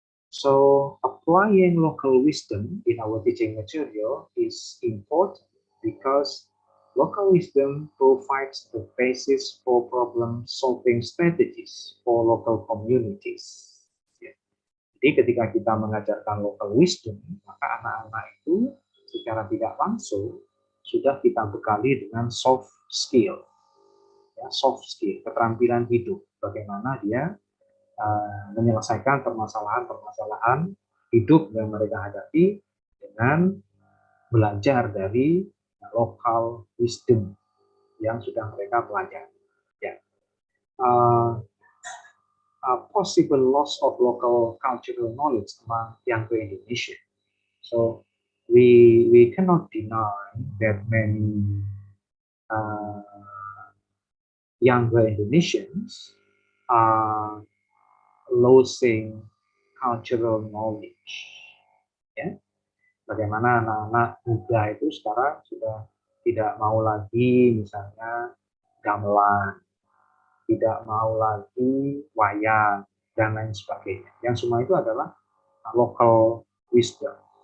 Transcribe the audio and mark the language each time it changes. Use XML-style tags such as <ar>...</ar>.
<en>So applying local wisdom in our teaching material is important because local wisdom provides the basis for problem-solving strategies for local communities.</en> <id>Jadi ketika kita mengajarkan local wisdom, maka anak-anak itu secara tidak langsung sudah kita bekali dengan soft skill, ya, soft skill, keterampilan hidup, bagaimana dia menyelesaikan permasalahan-permasalahan hidup yang mereka hadapi dengan belajar dari local wisdom yang sudah mereka pelajari. Ya.</id> <en>Possible loss of local cultural knowledge among younger Indonesians. So we cannot deny that many younger Indonesians are losing cultural knowledge.</en> <id>Ya, bagaimana anak-anak muda itu sekarang sudah tidak mau lagi misalnya gamelan, tidak mau lagi wayang, dan lain sebagainya. Yang semua itu adalah local wisdom.</id>